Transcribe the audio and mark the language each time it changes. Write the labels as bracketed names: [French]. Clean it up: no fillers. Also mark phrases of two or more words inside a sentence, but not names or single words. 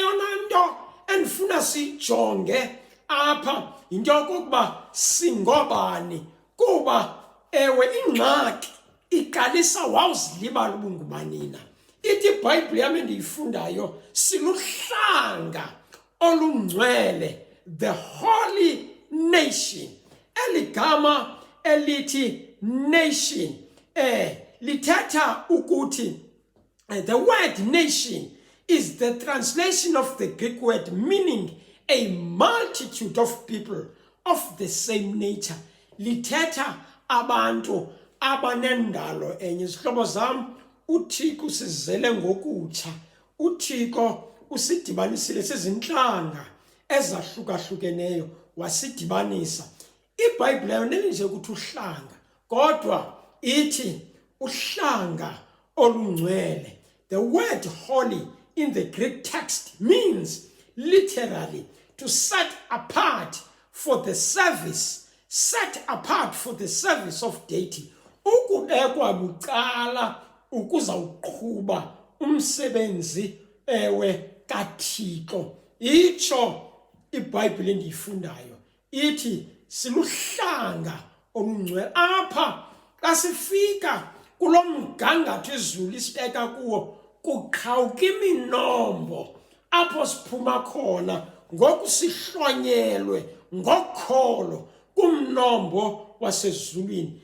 [Xhosa] Eyona nto endifuna siyijonge apha yinto yokokuba singobani, kuba ewe ingxaki iqalisa wawuzilibala ubungubanina. Ithi iBhayibhile yami endiyifundayo, siluhlanga olungcwele, [English] the holy nation. [Xhosa] Eligama elithi nation lithetha ukuthi [English] the word nation is the translation of the Greek word meaning a multitude of people of the same nature. [Xhosa] Lithetha abantu abanendalo enye. Zihlobo zam, uThixo usizele ngokutsha. uThixo usidibanisile sizinhlanga ezahlukahlukeneyo wasidibanisa. iBhayibhile ayoneli nje ukuthi uhlanga, kodwa ithi uhlanga olungcwele. [English] The word holy in the Greek text means literally to set apart for the service, set apart for the service of deity. [Xhosa] Ukubekwa bucala ukuza uqhuba umsebenzi kaThixo. Itsho iBhayibhile endiyifundayo ithi siluhlanga olungcwele. Apha xa sifika kulo mgangatho izulu isibeka kuwo, kuqhawuka iminombo apho siphuma khona ngoku sihlonyelwe ngokholo kumnombo wasezulwini.